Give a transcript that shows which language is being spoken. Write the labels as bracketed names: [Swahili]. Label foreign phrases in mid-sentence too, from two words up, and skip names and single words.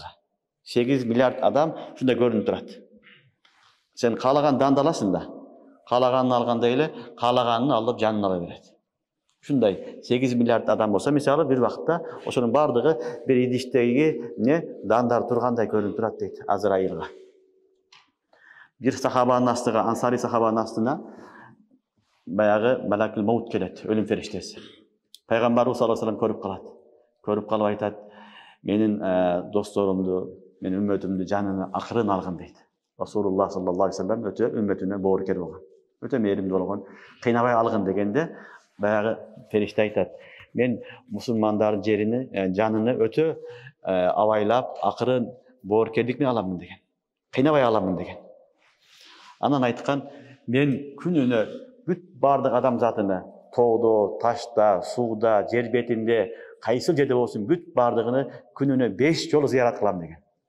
[Kyrgyz] 8 миллиард адам ушундай көрүнүп турат. Сен каалаган данды аласың да, каалаганын алгандай эле, каалаганын алып жанын ала берет. Ушундай 8 миллиард адам болсо, мисалы бир вакытта ошонун бардыгы бир идиштеги дандар тургандай көрүнүп турат дейт Азраилга. Бир сахабанын астыга, Ансари сахабанын астына баягы Малакул Маут келет, өлүм фериштеси. Пайгамбарыбыз [Arabic] صلى الله عليه [Kyrgyz] көрүп калат. Көрүп калып айтат: "Менин досторумду, менин үммөтүмдү жанына акырын алгын" дейт. Расулуллах [Arabic] صلى الله عليه وسلم [Kyrgyz] өтө үммөтүнө боорукер болгон. Өтө мээримдүү болгон. Кыйнабай алгын дегенде баягы фериште айтат: "Мен мусулмандардын жерини, жаныны өтө абайлап, акырын боорукердик менен аламын" деген. Кыйнабай аламын деген. Анан айткан: "Мен күнүнө бүт бардык адамзатыны тоодо, ташта, сууда, жер бетинде, кайсыл жерде болсун, бүт бардыгыны күнүнө 5 жолу зыярат кылам" деген.